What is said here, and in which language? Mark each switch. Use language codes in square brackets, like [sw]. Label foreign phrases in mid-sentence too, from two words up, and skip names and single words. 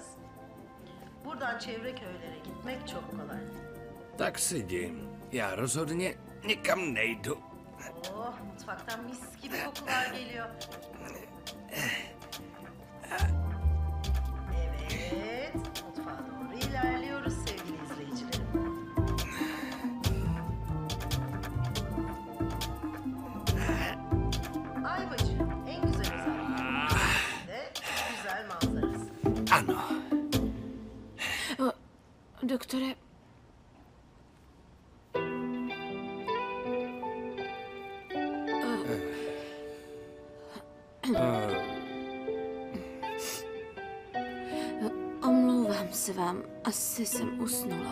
[tr] Buradan çevre köylere gitmek çok kolay. [cs] Tak si jdi. Já rozhodně nikam nejdu. [tr] Oh, mutfaktan mis gibi kokular geliyor. Evet, mutfağa doğru ilerliyoruz sevgili izleyicilerim. Ayvacı, en güzel özelliği de güzel manzarası. [cs] Ano. Doktore, omlouvám se vám, asi jsem usnula.